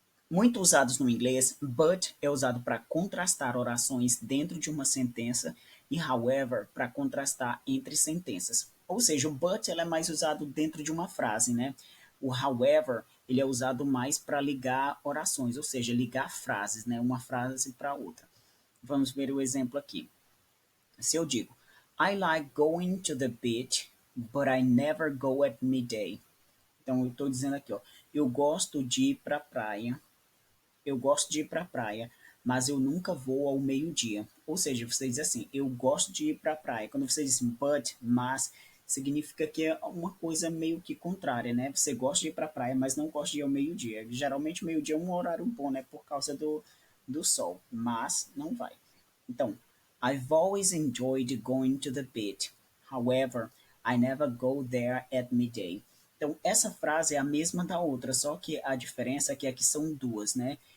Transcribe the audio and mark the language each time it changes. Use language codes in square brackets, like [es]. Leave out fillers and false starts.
[pt] Muito usados no inglês, but é usado para contrastar orações dentro de uma sentença e however para contrastar entre sentenças. Ou seja, o but ele é mais usado dentro de uma frase, né? O however ele é usado mais para ligar orações, ou seja, ligar frases, né? Uma frase para outra. Vamos ver o exemplo aqui. Se eu digo, [en] I like going to the beach, but I never go at midday. [pt] Então eu estou dizendo aqui, ó, eu gosto de ir para a praia, eu gosto de ir para a praia, mas eu nunca vou ao meio-dia. Ou seja, você diz assim, eu gosto de ir para a praia. Quando você diz but, mas, significa que é uma coisa meio que contrária, né? Você gosta de ir para a praia, mas não gosta de ir ao meio-dia. Geralmente o meio-dia é um horário bom, né? Por causa do sol, mas não vai. [en] Então, I've always enjoyed going to the beach. However, I never go there at midday. [pt] Então, essa frase é a mesma da outra, só que a diferença é que aqui são duas, né?